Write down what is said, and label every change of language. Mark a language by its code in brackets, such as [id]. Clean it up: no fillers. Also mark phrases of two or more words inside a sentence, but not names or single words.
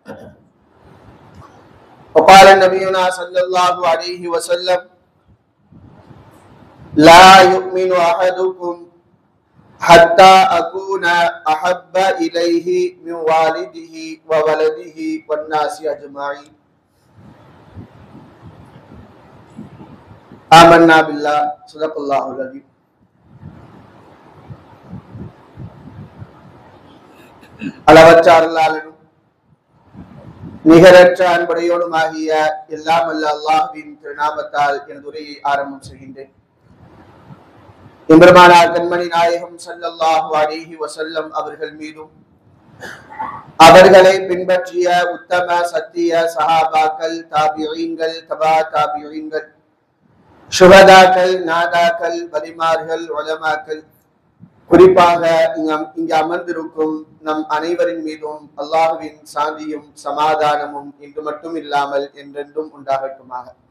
[ar] وقال نبينا صلى الله عليه وسلم: لا يؤمن أحدكم حتى أكون أحب إليه من والده وولده والناس أجمعين. آمنا بالله، صدق الله العظيم. [ta] அளவற்ற அருளாளனும் நிகரற்ற அன்புடையோனுமாகிய எல்லாம் வல்ல அல்லாஹ்வின் திருநாமத்தால் எனது உரையை ஆரம்பம் செய்கின்றேன். எம்பெருமானார் கண்மணி நாயகம் [ar] صلى الله عليه وسلم [ta] அவர்கள் மீதும் அவர்களை பின்பற்றிய உத்தம சத்திய சஹாபாக்கள், தாபிஈன்கள், தபா தாபிஈன்கள், சுஹதாக்கள், நாதாக்கள், வலிமார்கள், உலமாக்கள், குறிப்பாக இங்கு அமர்ந்திருக்கும் நம் அனைவரின் மீதும் அல்லாஹ்வின் சாந்தியும் சமாதானமும் இன்று மட்டும் இல்லாமல் என்றென்றும் உண்டாகட்டுமாக.